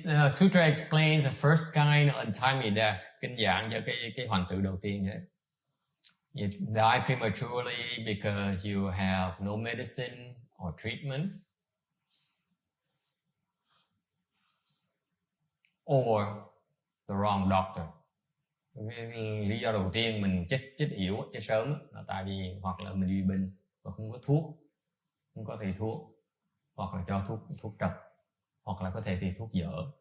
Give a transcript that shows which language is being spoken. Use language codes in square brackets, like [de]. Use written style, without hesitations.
[en] Sutra explains the first kind of untimely death. [vi] Kinh giảng cho cái hoạnh tử đầu tiên ấy. [en] You die prematurely because you have no medicine or treatment, or the wrong doctor. [vi] Lý do đầu tiên mình chết yểu, chết sớm là tại vì hoặc là mình bị bệnh và không có thuốc, không có thầy thuốc, hoặc là cho thuốc trật, hoặc là có thể thì thuốc dở.